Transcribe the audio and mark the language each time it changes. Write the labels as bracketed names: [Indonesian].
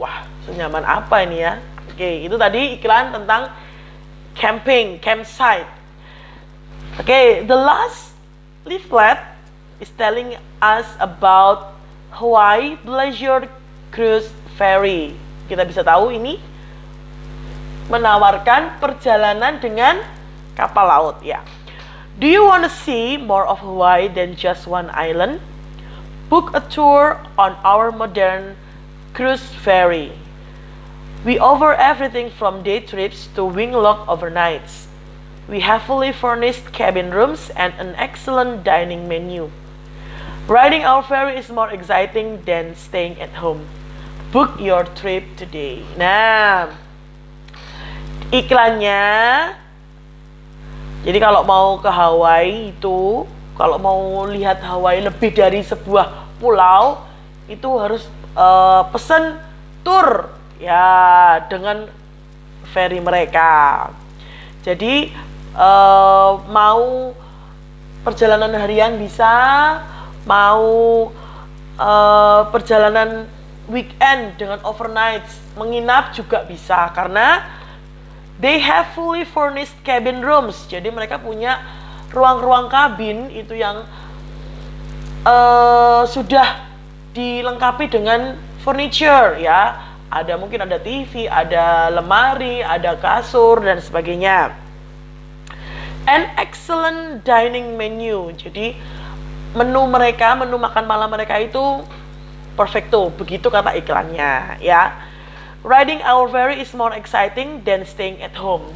[Indonesian] Wah, senyaman apa ini ya? Oke, itu tadi iklan tentang camping, campsite. [English] Oke, the last leaflet is telling us about Hawaii Pleasure Cruise Ferry. [Indonesian] Kita bisa tahu ini menawarkan perjalanan dengan kapal laut ya. [English] Do you want to see more of Hawaii than just one island? Book a tour on our modern cruise ferry. We offer everything from day trips to wing-lock overnights. We have fully furnished cabin rooms and an excellent dining menu. Riding our ferry is more exciting than staying at home. Book your trip today. Nah, [Indonesian] iklannya. Jadi kalau mau ke Hawaii itu, kalau mau lihat Hawaii lebih dari sebuah pulau, itu harus pesen tur ya dengan ferry mereka. Jadi mau perjalanan harian bisa, mau perjalanan weekend dengan overnight, menginap juga bisa, karena [English] they have fully furnished cabin rooms. [Indonesian] Jadi mereka punya ruang-ruang kabin itu yang sudah dilengkapi dengan furniture ya. Ada mungkin ada TV, ada lemari, ada kasur dan sebagainya. [English] An excellent dining menu. [Indonesian] Jadi menu makan malam mereka itu perfecto, begitu kata iklannya ya. [English] Riding our ferry is more exciting than staying at home.